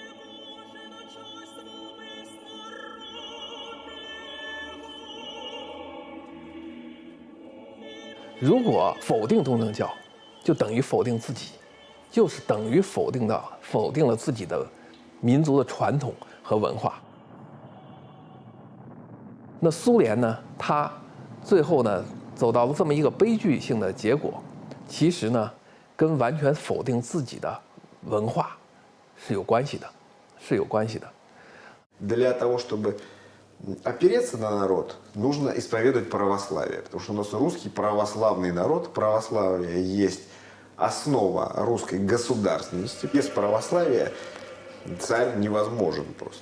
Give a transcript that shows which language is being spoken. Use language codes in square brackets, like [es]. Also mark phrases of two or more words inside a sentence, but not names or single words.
[zh] « 如果否定东正教，就等于否定自己，就是等于否定了自己的民族的传统和文化。那苏联呢，它最后呢走到了这么一个悲剧性的结果，其实呢跟完全否定自己的文化是有关系的，是有关系的。 [ru] Для того, чтобы опереться на народ, нужно исповедовать православие. Потому что у нас русский православный народ, православие есть основа русской государственности. Без православия царь невозможен просто.